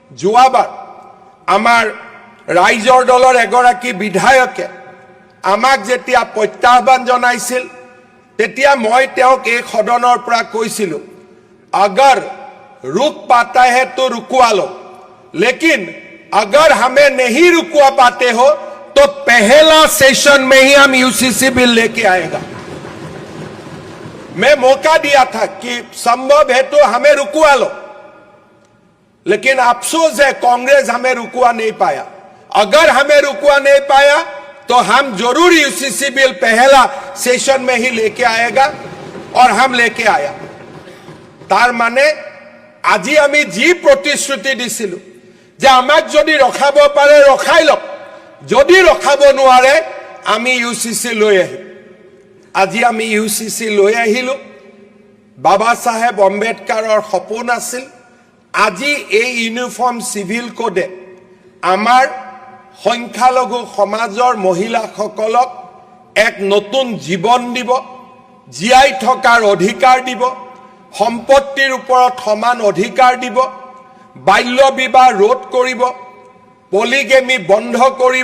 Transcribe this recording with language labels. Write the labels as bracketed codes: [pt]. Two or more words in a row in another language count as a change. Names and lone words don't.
[as] যোৱাবাৰ আমাৰ ৰাইজৰ দলৰ এগৰাকী বিধায়কে আমাক যেতিয়া প্ৰত্যাহ্বান জনাইছিল তেতিয়া মই তেওঁক এই সদনৰ পৰা কৈছিলোঁ [hi] अगर रुक पाता है तो रुकवा लो, लेकिन अगर हमें नहीं रुकवा पाते हो तो पहला सेशन में ही हम यूसीसी बिल लेके आएगा। मैं मौका दिया था कि संभव है तो हमें रुकवा लो, लेकिन अफसोस है कांग्रेस हमें रुकवा नहीं पाया। अगर हमें रुकवा नहीं पाया तो हम जरूर यूसीसी बिल पहला सेशन में ही लेके आएगा, और हम लेके आया। [as] তাৰ মানে আজি আমি যি প্ৰতিশ্ৰুতি দিছিলোঁ যে আমাক যদি ৰখাব পাৰে ৰখাই লওক, যদি ৰখাব নোৱাৰে আমি ইউচিচি লৈ আহিম। আজি আমি यूसीसी লৈ আহিलु। बाबा साहेब अम्बेडकाৰৰ सपन আছিল। আজি এই ইউনিফর্ম সিভিল কোডে আমাৰ সংখ্যালঘু সমাজৰ মহিলাসকলক এক নতুন জীবন দিব, জীয়াই থকাৰ অধিকাৰ দিব, সম্পত্তিৰ ওপৰত সমান অধিকাৰ দিব, বাল্য বিবাহ ৰোধ কৰিব, পলিগেমি বন্ধ কৰিব।